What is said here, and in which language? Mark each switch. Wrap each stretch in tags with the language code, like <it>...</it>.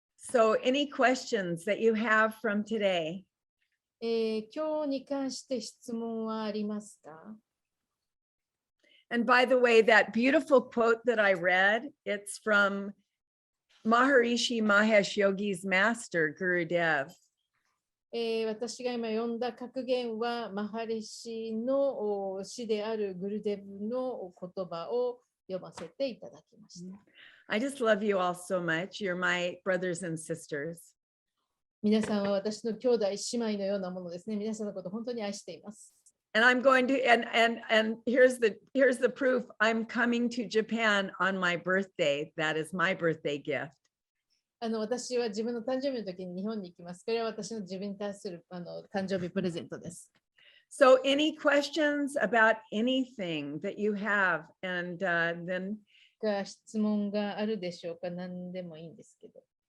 <en>So any questions that you have from today?</en> <ja>今日に関して質問はありますか？</ja> <en>And by the way, that beautiful quote that I read, it's from Maharishi Mahesh Yogi's master, Gurudev.</en> <ja>私が今読んだ格言はマハリシの師であるグルデブの言葉を読ませていただきました。</ja> <en>I just love you all so much. You're my brothers and sisters.</en> <ja>皆さんは私の兄弟姉妹のようなものですね。皆さんのこと本当に愛しています。</ja> <en>And I'm going to, and here's the proof. I'm coming to Japan on my birthday. That is my birthday gift.</en> <ja>私は自分の誕生日の時に日本に行きます。これは私の自分に対する誕生日プレゼントです。</ja> <en>So any questions about anything that you have? And then</en> <ja>質問があるでしょうか？何でもいいんですけど。</ja>